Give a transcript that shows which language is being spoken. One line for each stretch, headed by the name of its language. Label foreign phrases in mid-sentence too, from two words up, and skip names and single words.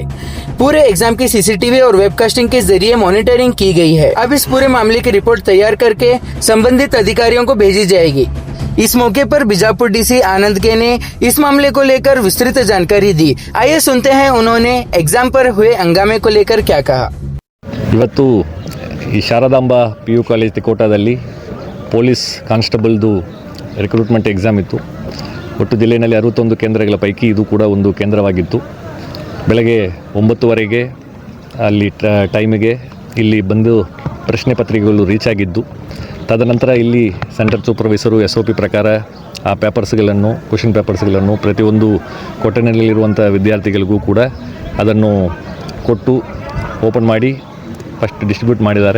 Hindi: पूरे एग्जाम की सीसीटीवी और वेबकास्टिंग के जरिए मॉनिटरिंग की गई है। अब इस पूरे मामले की रिपोर्ट तैयार करके संबंधित अधिकारियों को भेजी जाएगी। इस मौके पर बीजापुर डीसी आनंद के ने इस मामले को लेकर विस्तृत जानकारी दी। आइए सुनते हैं उन्होंने एग्जाम पर हुए हंगामे को लेकर क्या कहा।
Kannada: ಇವತ್ತು ಈ ಶಾರದಾಂಬಾ ಪಿ ಯು ಕಾಲೇಜ್ ತಿಕೋಟಾದಲ್ಲಿ
English: police constable recruitment exam
Kannada: ಇತ್ತು. ಒಟ್ಟು ಜಿಲ್ಲೆಯಲ್ಲಿ 61 ಕೇಂದ್ರಗಳ ಪೈಕಿ ಇದು ಕೂಡ ಒಂದು ಕೇಂದ್ರವಾಗಿತ್ತು. ಬೆಳಗ್ಗೆ 9:30ಗೆ ಅಲ್ಲಿ ಟೈಮಿಗೆ ಇಲ್ಲಿ ಬಂದು ಪ್ರಶ್ನೆ ಪತ್ರಿಕೆಗಳು ರೀಚ್ ಆಗಿದ್ದು, ತದನಂತರ ಇಲ್ಲಿ
English: center supervisor SOP
Kannada: ಪ್ರಕಾರ ಆ ಪೇಪರ್ಸ್ಗಳನ್ನು
English: question papers
Kannada: ಪ್ರತಿಯೊಂದು ಕೊಠಡಿನಲ್ಲಿರುವಂಥ ವಿದ್ಯಾರ್ಥಿಗಳಿಗೂ ಕೂಡ ಅದನ್ನು ಕೊಟ್ಟು ಓಪನ್ ಮಾಡಿ
English: first distribute
Kannada: ಮಾಡಿದ್ದಾರೆ.